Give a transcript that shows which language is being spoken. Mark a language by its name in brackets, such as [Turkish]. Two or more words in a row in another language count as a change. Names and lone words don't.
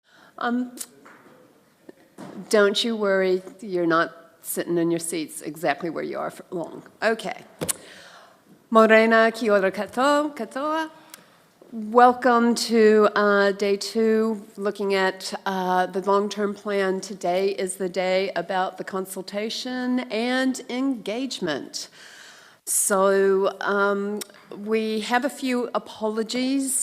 [English] Don't you worry, you're not sitting in your seats exactly where you are for long. [Māori] Okay. Morena kia ora katoa. [English] Welcome to day 2, looking at the long-term plan. Today is the day about the consultation and engagement. So we have a few apologies.